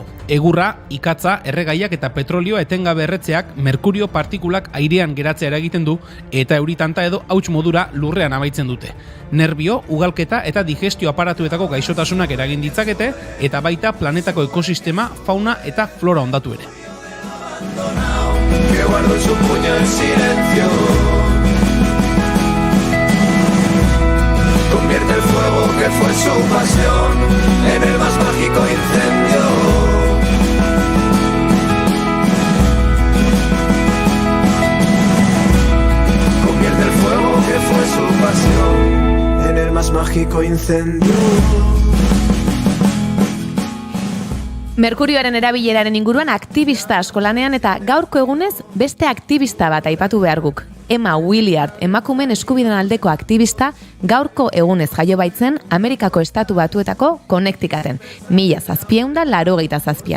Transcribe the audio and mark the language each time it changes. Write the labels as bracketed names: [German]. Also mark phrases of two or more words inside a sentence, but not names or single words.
[Basque] Egurra, ikatza, erregaiak eta petrolioa etengabe erretzeak merkurio partikulak airean geratzea eragiten du eta euritanta edo hauts modura lurrean amaitzen dute. Nerbio, ugalketa eta digestio aparatuetako gaixotasunak eragin ditzakete eta baita planetako ekosistema, fauna eta flora hondatu ere. [Spanish] Que guardó su puño en silencio. Convierte el fuego que fue su pasión en el más mágico incendio. Convierte el fuego que fue su pasión en el más mágico incendio. [Basque] Merkurioaren erabileraren inguruan aktivista asko lanean eta gaurko egunez beste aktivista bat aipatu behar guk. Emma Willard, emakumeen eskubideen aldeko aktivista, gaurko egunez jaio baitzen Amerikako Estatu Batuetako Connecticuten, 1787an.